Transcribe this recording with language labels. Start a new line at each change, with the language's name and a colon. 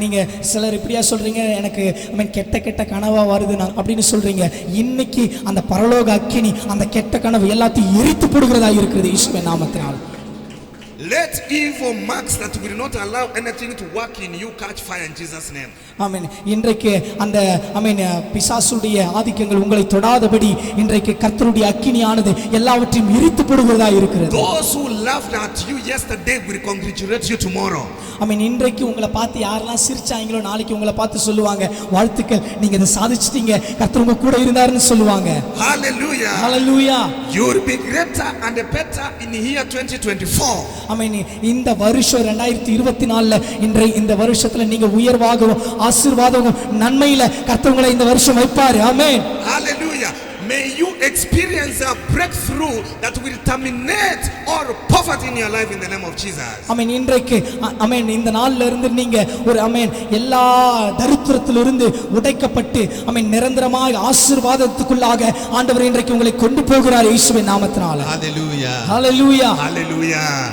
Tamil: நீங்க சிலர் இப்படியா சொல்றீங்க, எனக்கு ஆமென் கெட்ட கனவா வருது நான் அப்படின்னு சொல்றீங்க. இன்னைக்கு அந்த பரலோக அக்கினி அந்த கெட்ட கனவு எல்லாத்தையும் எரித்து போடுகிறதா இருக்குது இயேசுவின் நாமத்தினால்.
English: Let evil marks that will not allow anything to work in you catch fire in Jesus name.
Tamil: ஆமென். இன்றைக்கு அந்த ஆமென் பிசாசுடைய ஆதிக்கங்கள் உங்களை தொடாதபடி இன்றைக்கு கர்த்தருடைய அக்கினியானது எல்லாவற்றையும் எரித்து போடுகிறதா இருக்கிறது.
English: Those who laughed at you yesterday will congratulate you tomorrow.
Tamil: ஆமென். இன்றைக்கு உங்களை பார்த்து யாரெல்லாம் சிரிச்சாங்களோ நாளைக்கு உங்களை பார்த்து சொல்லுவாங்க, வாழ்த்துக்கள், நீங்க இதை சாதிச்சிட்டீங்க, கர்த்தர் உங்க கூட இருந்தாருன்னு சொல்லுவாங்க.
English: Hallelujah. Hallelujah. You will be greater and better in the year 2024.
Tamil: ஆமென். இந்த வருஷம் 2024ல இந்த வருஷத்துல நீங்க உயர்வாகவும் ஆசீர்வாதமும் நன்மையில கர்த்தர் உங்களை இந்த வருஷம் வைப்பார். ஆமென்.
English: Hallelujah. May you experience a breakthrough that will terminate all poverty in your life in the name of Jesus.
Tamil: ஆமென். இன்றைக்கு ஆமென் இந்த நாள்ல இருந்து நீங்க ஒரு ஆமென் எல்லா தரித்திரத்திலிருந்து உடைக்கப்பட்டு ஆமென் நிரந்தரமாக ஆசீர்வாதத்துக்குள்ளாக ஆண்டவர் இன்றைக்கு உங்களை கொண்டு போகிறார் இயேசுவின் நாமத்தினால.
English: Hallelujah. Hallelujah. Hallelujah.